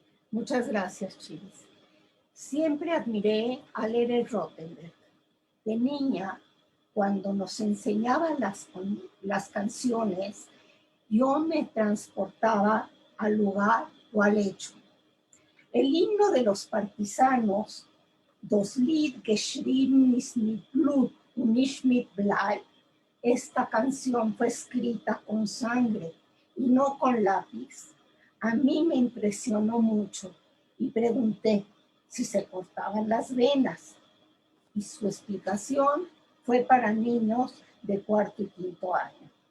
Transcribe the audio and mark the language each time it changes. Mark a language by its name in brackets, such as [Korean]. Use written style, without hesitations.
[Spanish] Muchas gracias, Chivis. Siempre admiré a Lehrer Rothenberg. De niña, cuando nos enseñaba las canciones, yo me transportaba al lugar o al hecho. El himno de los partisanos, [German] Das Lied geschrieben ist mit Blut und nicht mit Blei. [Spanish] Esta canción fue escrita con sangre y no con lápiz. A mí me impresionó mucho y pregunté, si se cortaban las venas. Y su explicación fue para niños de 4º y 5º año.